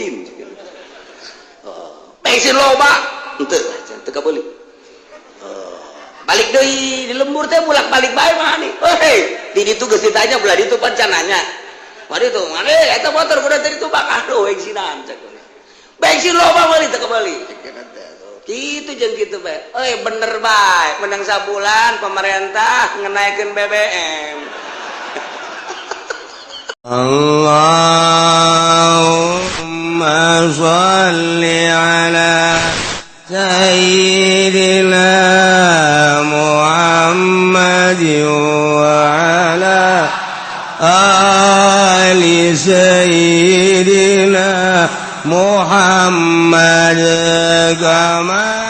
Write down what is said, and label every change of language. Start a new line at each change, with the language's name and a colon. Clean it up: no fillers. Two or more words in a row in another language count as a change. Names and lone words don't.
Sundanese: bensin loba henteu teu kabeuli balik deui di lembur teh bolak-balik bae mah nih di ditu geus ditanya belah ditu pan can nanya mari tuh mari eta motor kudu ditumpakan bensinan cek bensin loba meuli teu kabeuli gitu jeung gitu bae bener bae menang sabulan pemerintah ngenaikeun BBM
Arabic: اللهم صل على سيدنا محمد وعلى آل سيدنا محمد كما